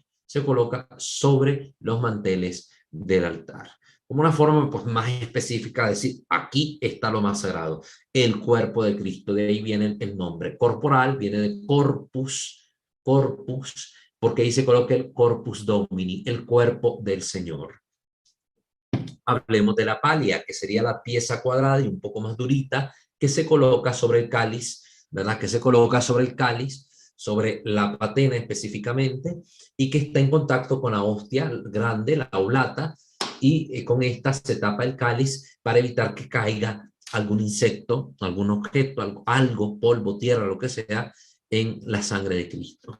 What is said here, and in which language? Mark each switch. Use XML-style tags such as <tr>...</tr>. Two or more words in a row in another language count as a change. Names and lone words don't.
<es>Se coloca sobre los manteles del altar. Como una forma pues, más específica de decir, aquí está lo más sagrado, el cuerpo de Cristo. De ahí viene el nombre. Corporal viene de corpus, corpus, porque ahí se coloca el</es> <la>corpus domini,</la> <es>el cuerpo del Señor. Hablemos de la palia, que sería la pieza cuadrada y un poco más durita, que se coloca sobre el cáliz, ¿verdad? Que se coloca sobre el cáliz, sobre la patena específicamente, y que está en contacto con la hostia grande, la oblata, y con esta se tapa el cáliz para evitar que caiga algún insecto, algún objeto, algo, polvo, tierra, lo que sea, en la sangre de Cristo.</es>